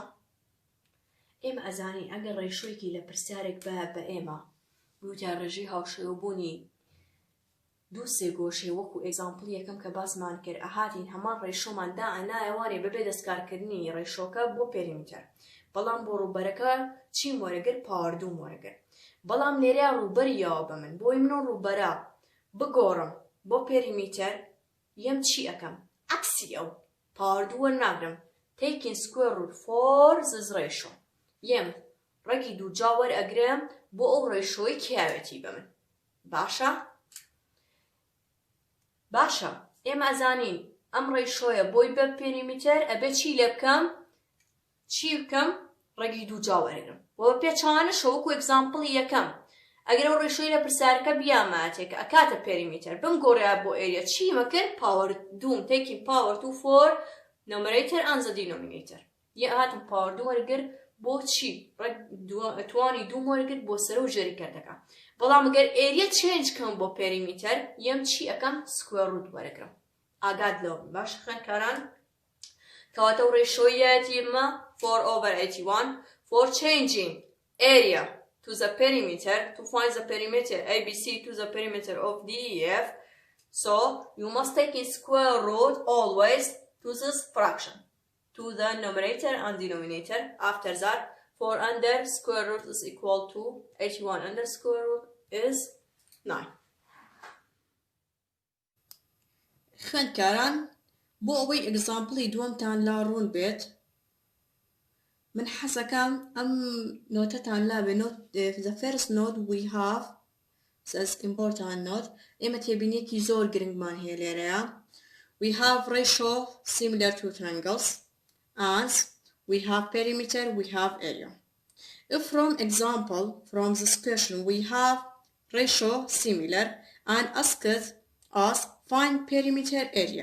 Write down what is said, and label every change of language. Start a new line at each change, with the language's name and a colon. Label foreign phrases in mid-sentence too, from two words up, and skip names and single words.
Central Kurdish: ئێمە ئەزانین ئەگەر ڕێشۆیەکی لە پرسیارێک بە ئێمە بوتە ڕێژەی هاوشێوەبوونی دوو سێگۆشەی وەکو ئێگزامپڵ یەکەم کە باسمان کرد ئەهاتین هەمان ڕێشۆمان دا ئەنایەوانێ بەبێ دەستکارکردنی ڕێشۆکە بۆ پێریمیتەر. بەڵام بۆ ڕووبەرەکە چیم وەرەگرت؟ پاوەر 2 وەرەگرت. بەڵام لێرەیە ڕووبەری یاوە بە من بۆی منۆ ڕووبەرە بگۆڕم بۆ پێریمیتەر یەم چی ئەەکەم؟ عەکسی ئەو پاوەر 2 وەرناگرم.
English: taking square root for this ratio.
Central Kurdish: یەم ڕەگی دووجا وەرئەگرم بۆ ئەو ڕێشۆی کیاوێتی بە من. باشە؟ باشە ئێمە ئەزانین ئەم ڕێشۆیە بۆی بە پێریمیتەر ئەبێ چی لێ بکەم؟ چی بکەم؟ ڕەگی دووجا وەرەگرم. وە پێچوانەشە وەکو ئێگزامپڵی یەکەم ئەگەر ئەو ڕێشۆی لە پرسیارەکە بیاماتێک ئەکاتە پێریمیتەر بم گۆڕیا بۆ ئێریە چیمە کرد؟
English: پاوەر 2 taking power 2 for numerator and the denominator.
Central Kurdish: یە هاتم پاوەر 2 وەرگرت بۆ چی؟ توانی 2 وەرگرت بۆ سەرە و ژێری کردەکە. بەڵام ئەگەر ئێریە چێنج کەم بۆ پێریمیتەر یەم چی ئەەکەم؟
English: square root
Central Kurdish: وەرەگرم. ئاگاد لەوە باش خوێندکاران؟ کەواتە ئەو ڕێشۆیەتیمە
English: 4/81 for changing area to the perimeter to find the perimeter ABC to the perimeter of DEF. So you must take in square root always to this fraction to the numerator and denominator. After that 4 under square root is equal to 81 under square root is 9.
Central Kurdish: خوێندکاران بۆ ئەوەی ئێگزامپڵی دووەمتان لا ڕوون بێت من حەزەکەم ئەم نۆتەتان لا بێ
English: the first note we have says important note
Central Kurdish: ئێمە تێبینیەکی زۆر گرنگمان هەیە لێرەیە.
English: We have ratio similar to triangles and we have perimeter, we have area. If from example, from this question, we have ratio similar and asked us find perimeter area.